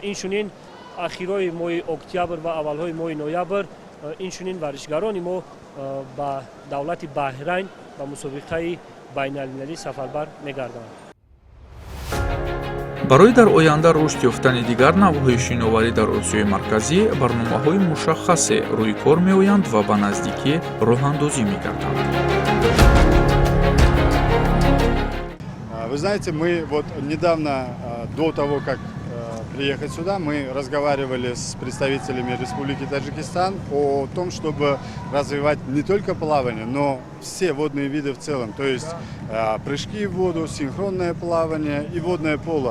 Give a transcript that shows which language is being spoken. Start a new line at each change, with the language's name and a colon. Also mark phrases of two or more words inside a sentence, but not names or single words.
Tajik: Инчунин ахирои моҳи октябр ва аввалҳои моҳи ноябр инчунин варзишгарони мо ба давлати Баҳрайн ба мусобиқаи байналмилалӣ сафарбар мегарданд. барои дар оянда рушд ёфтани дигар навъҳои шиноварӣ дар Осиёи Марказӣ барномаҳои мушаххасе рӯи кор меоянд ва ба наздикӣ роҳандозӣ мегарданд.
Russian: Вы знаете, мы вот недавно, до того, как приехать сюда, мы разговаривали с представителями Республики Таджикистан о том, чтобы развивать не только плавание, но все водные виды в целом, то есть прыжки в воду, синхронное плавание и водное поло.